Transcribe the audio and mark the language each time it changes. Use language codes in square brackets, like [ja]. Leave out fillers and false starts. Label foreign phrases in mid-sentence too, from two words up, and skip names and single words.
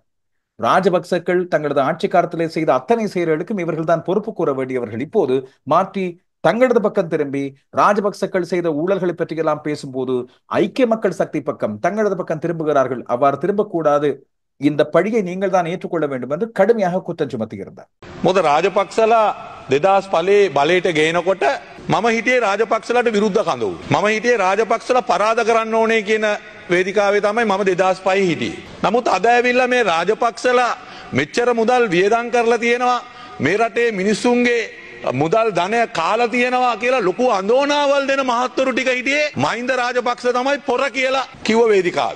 [ta] ராஜபக்சர்கள் தங்களது ஆட்சி காலத்திலே செய்த அத்தனை செயல்களுக்கும் இவர்கள் தான் பொறுப்பு கூற வேண்டியவர்கள் இப்போது மாற்றி தங்களது பக்கம் திரும்பி ராஜபக்சர்கள் செய்த ஊழல்களை பற்றியெல்லாம் பேசும்போது ஐக்கிய மக்கள் சக்தி பக்கம் தங்களது பக்கம் திரும்புகிறார்கள். அவ்வாறு திரும்பக்கூடாது, இந்த பழியை நீங்கள் தான் ஏற்றுக்கொள்ள வேண்டும் என்று கடுமையாக குற்றம் சுமத்துகிறார். [si] මොකද රාජපක්ෂලා 2005 බලයට ගේනකොට මම හිටියේ රාජපක්ෂලාට විරුද්ධ කඳවුරු. මම හිටියේ රාජපක්ෂලා පරාද කරන්න ඕනේ කියන වේදිකාවේ තමයි මම 2005 හිටියේ. නමුත් අද ඇවිල්ලා මේ රාජපක්ෂලා මෙච්චර මුදල් වියදම් කරලා තියෙනවා මේ රටේ මිනිස්සුන්ගේ මුදල් ධනය කාලා තියෙනවා කියලා ලොකු අඳෝනාවල් දෙන මහත්වරු ටික හිටියේ මහින්ද රාජපක්ෂ තමයි පොර කියලා කිව්ව වේදිකාවේ.